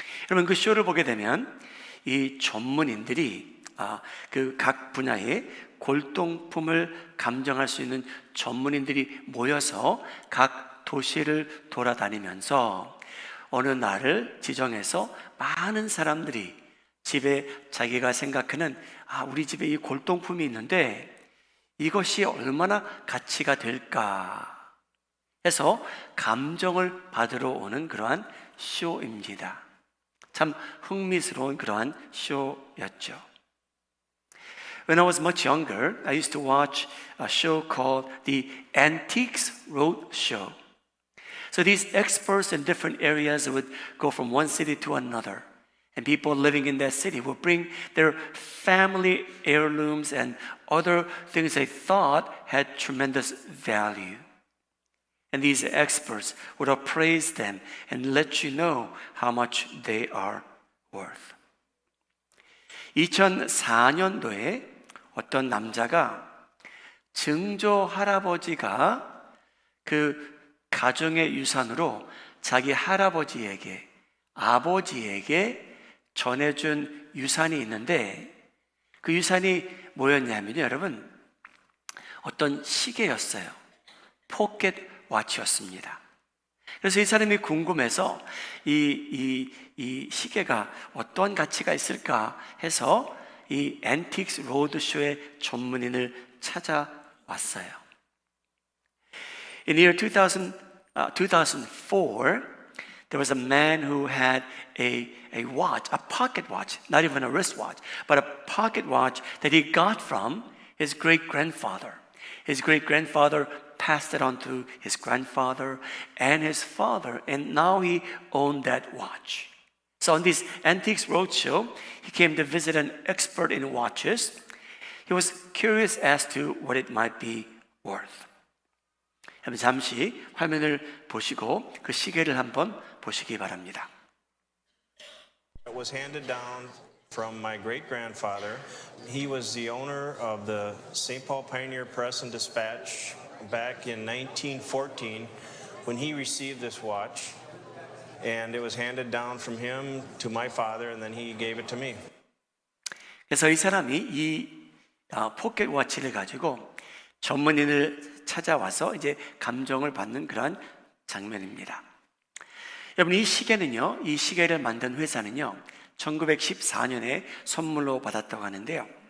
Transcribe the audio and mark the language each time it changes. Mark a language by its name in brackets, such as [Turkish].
[Korean] 여러분, 그 쇼를 보게 되면 이 전문인들이 그 각 분야의 골동품을 감정할 수 있는 전문인들이 모여서 각 도시를 돌아다니면서 어느 날을 지정해서 많은 사람들이 집에 자기가 생각하는 우리 집에 이 골동품이 있는데 이것이 얼마나 가치가 될까 해서 감정을 받으러 오는 그러한 쇼입니다. 참 흥미스러운 그러한 쇼였죠. [English] When I was much younger, I used to watch a show called the Antiques Roadshow. So these experts in different areas would go from one city to another. And people living in that city would bring their family heirlooms and other things they thought had tremendous value. And these experts would appraise them and let you know how much they are worth. [Korean] 2004년도에 어떤 남자가 증조 할아버지가 그 가정의 유산으로 자기 할아버지에게, 아버지에게 전해준 유산이 있는데 그 유산이 뭐였냐면요, 여러분, 어떤 시계였어요. 포켓 워치였습니다. 그래서 이 사람이 궁금해서 이 시계가 어떤 가치가 있을까 해서 이 앤틱스 로드쇼의 전문인을 찾아왔어요. [English] In the year 2004, there was a man who had a watch, a pocket watch, not even a wristwatch, but a pocket watch that he got from his great-grandfather. His great-grandfather passed it on to his grandfather and his father, and now he owned that watch. So on this Antiques Roadshow, he came to visit an expert in watches. He was curious as to what it might be worth. [Korean] 잠시 화면을 보시고 그 시계를 한번 보시기 바랍니다. [English] It was handed down from my great-grandfather. He was the owner of the St. Paul Pioneer Press and Dispatch back in 1914 when he received this watch, and it was handed down from him to my father, and then he gave it to me. [Korean] 그래서 이 사람이 이 포켓 워치를 가지고 전문인을 찾아와서 이제 감정을 받는 그런 장면입니다. 여러분, 이 시계는요, 이 시계를 만든 회사는요, 1914년에 선물로 받았다고 하는데요.